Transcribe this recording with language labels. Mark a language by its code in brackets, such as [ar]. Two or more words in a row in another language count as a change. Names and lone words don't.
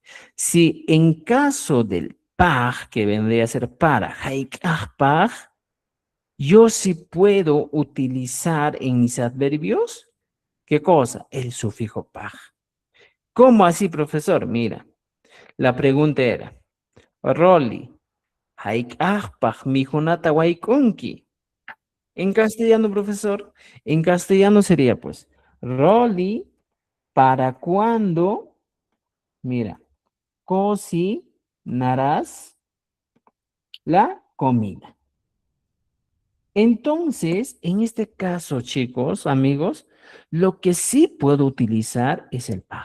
[es] Si en caso del paj, que vendría a ser para, haikajpaj, yo sí puedo utilizar en mis adverbios, ¿qué cosa? El sufijo paj. ¿Cómo así, profesor? Mira, la pregunta era, Rolly, [qu] haikajpaj mijunata waikunki. [es] En castellano, profesor, en castellano sería pues, Rolly, ¿para cuándo? Mira, cocinarás la comida. Entonces, en este caso, chicos, amigos, lo que sí puedo utilizar es el paj.